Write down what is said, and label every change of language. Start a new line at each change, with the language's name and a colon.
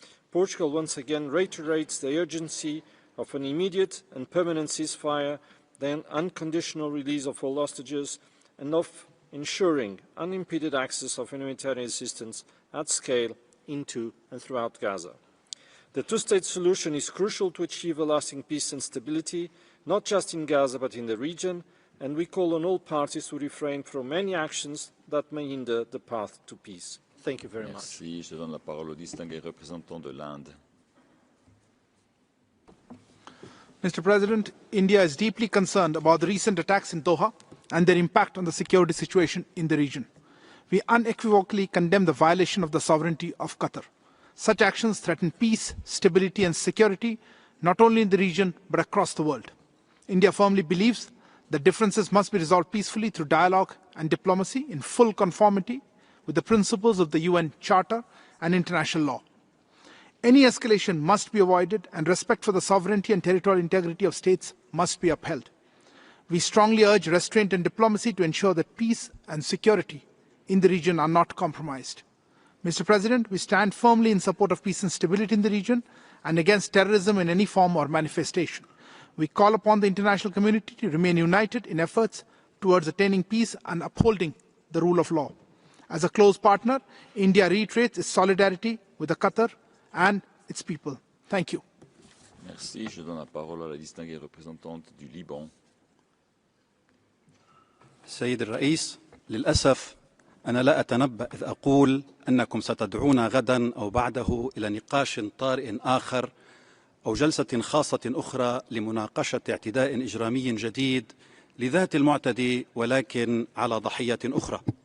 English: Portugal once again reiterates the urgency of an immediate and permanent ceasefire, the unconditional release of all hostages, and of ensuring unimpeded access of humanitarian assistance at scale into and throughout Gaza. The two-state solution is crucial to achieve a lasting peace and stability, not just in Gaza but in the region, and we call on all parties to refrain from any actions that may hinder the path to peace. Thank you very much.
French: Merci. Je donne la parole au distingué représentant de l'Inde.
English: Mr. President, India is deeply concerned about the recent attacks in Doha and their impact on the security situation in the region. We unequivocally condemn the violation of the sovereignty of Qatar. Such actions threaten peace, stability and security, not only in the region but across the world. India firmly believes that differences must be resolved peacefully through dialogue and diplomacy in full conformity with the principles of the UN Charter and international law. Any escalation must be avoided and respect for the sovereignty and territorial integrity of states must be upheld. We strongly urge restraint and diplomacy to ensure that peace and security in the region are not compromised. Mr. President, we stand firmly in support of peace and stability in the region and against terrorism in any form or manifestation. We call upon the international community to remain united in efforts towards attaining peace and upholding the rule of law. As a close partner, India reiterates its solidarity with the Qatar and its people. Thank you.
French: Merci. Je donne la parole à la distinguée représentante du Liban.
Arabic: سيد الرئيس، للأسف أنا لا أتنبأ إذ أقول أنكم ستدعونا غدا أو بعده إلى نقاش طارئ آخر أو جلسة خاصة أخرى لمناقشة اعتداء إجرامي جديد لذات المعتدي ولكن على ضحية أخرى.